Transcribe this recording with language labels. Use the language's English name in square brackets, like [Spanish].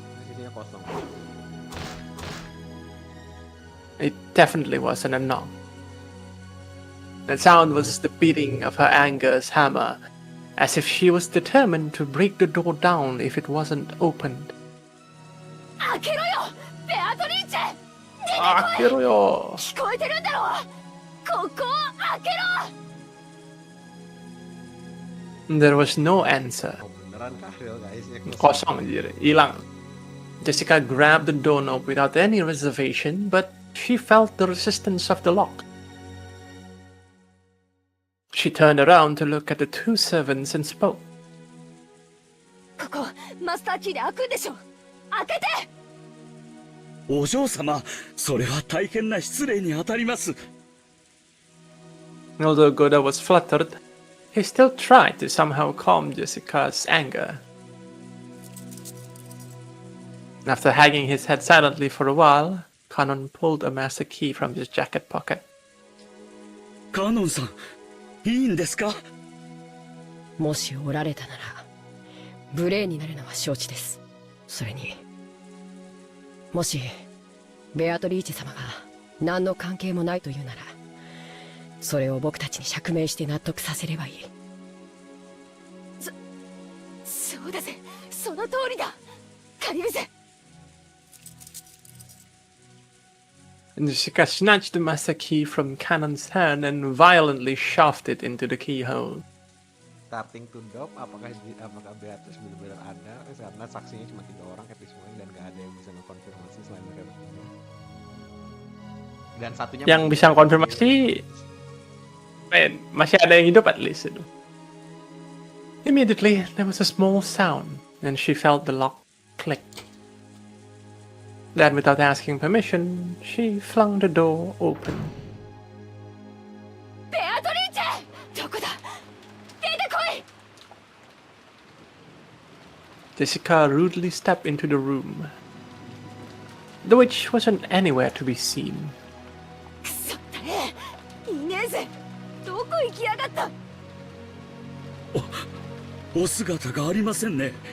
[Indonesian] Sisinya kosong. [English] It definitely wasn't a knock. The sound was the beating of her anger's hammer, as if she was determined to break the door down if it wasn't opened. [Japanese] 開けろよ、ベアトリーチェ。開けろよ。聞こえてるんだろう。ここを開けろ。 [English] There was no answer. [Indonesian] Oh, beneran kah guys? Kosong anjir, hilang. [English] Jessica grabbed the doorknob without any reservation, but she felt the resistance of the lock. She turned around to look at the two servants and spoke. [Japanese] ここマスターキーで開くんでしょ。開けて。お嬢様、それは大変な失礼にあたります。 [English] Although Goda was fluttered, he still tried to somehow calm Jessica's anger. After hanging his head silently for a while, Kanon pulled a master key from his jacket pocket. [Japanese] カノンさん、いいんですか？もしおられたなら、無礼になるのは承知です。それに、もしベアトリーチェ様が何の関係もないというなら、それを僕たちに釈明して納得させればいい。そうだぜ、その通りだ。借りるぜ。 [English] Jessica snatched the master key from Kanon's hand and violently shoved it into the keyhole. Starting to doubt [Indonesian] apakah Beatrice benar-benar ada karena saksinya cuma 3 orang kayak semuanya dan gak ada yang bisa mengkonfirmasi selain mereka berdua. Dan satunya yang bisa konfirmasi masih ada yang hidup [English] at least [Indonesian] itu. [English] Immediately there was a small sound and she felt the lock click. Then, without asking permission, she flung the door open. [Japanese] ベアトリーチェ、どこだ、出てこい。 [English] Jessica rudely stepped into the room. The witch wasn't anywhere to be seen. [Japanese] くそったれ、いねえぜ。どこ行きやがった。お姿がありませんね。